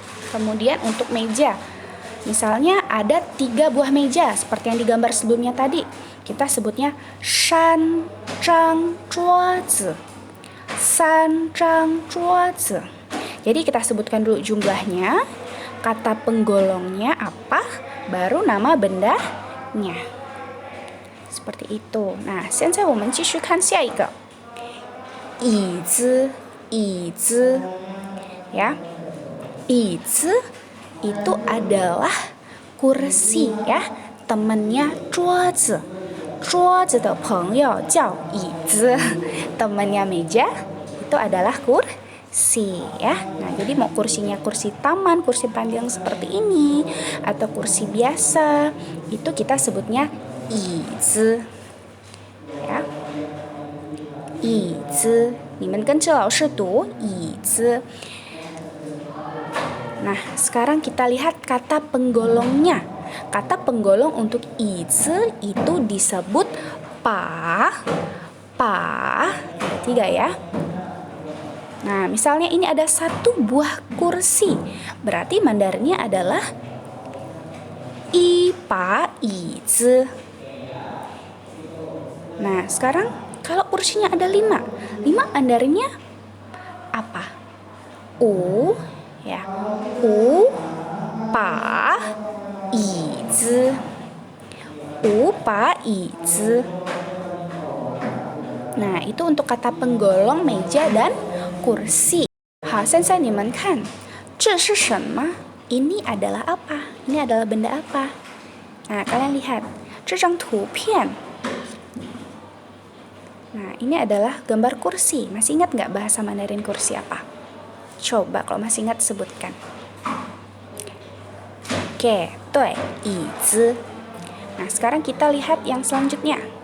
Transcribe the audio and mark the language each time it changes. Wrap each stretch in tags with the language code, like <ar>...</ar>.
<id>Kemudian untuk meja, misalnya ada 3 buah meja seperti yang digambar sebelumnya tadi, kita sebutnya shan zhang zhuozi. Shan zhang zhuozi. Jadi kita sebutkan dulu jumlahnya, kata penggolongnya apa, baru nama bendanya. Seperti itu.</id> <zh>Nah, 现在我们继续看下一个。椅子，椅子，ya.</zh> <id>椅子 itu adalah kursi ya, temannya 桌子。</id> <zh>桌子的朋友叫椅子，</zh> <id>temannya meja itu adalah kursi ya. Nah, jadi mau kursinya kursi taman, kursi panjang seperti ini atau kursi biasa, itu kita sebutnya 椅子 ya.</id> <zh>椅子，你们跟着老师读椅子。</zh> <id>Nah, sekarang kita lihat kata penggolongnya. Kata penggolong untuk 椅子 itu disebut pa. Pa, ada 3 ya. Nah, misalnya ini ada 1 buah kursi, berarti Mandarinnya adalah</id> <zh>一把椅子.</zh> <id>Nah, sekarang kalau kursinya ada 5 Mandarinnya apa?</id> <zh>U ya, 五把椅子，五把椅子.</zh> <id>Nah, itu untuk kata penggolong meja dan kursi.</id> <zh>好，现在你们看，这是什么？</zh> <id>Ini adalah apa? Ini adalah benda apa? Nah, kalian lihat</id> <zh>这张图片.</zh> <id>Nah, ini adalah gambar kursi. Masih ingat nggak bahasa Mandarin kursi apa? Coba kalau masih ingat sebutkan. Oke, 对，椅子.Nah, sekarang kita lihat yang selanjutnya.</id>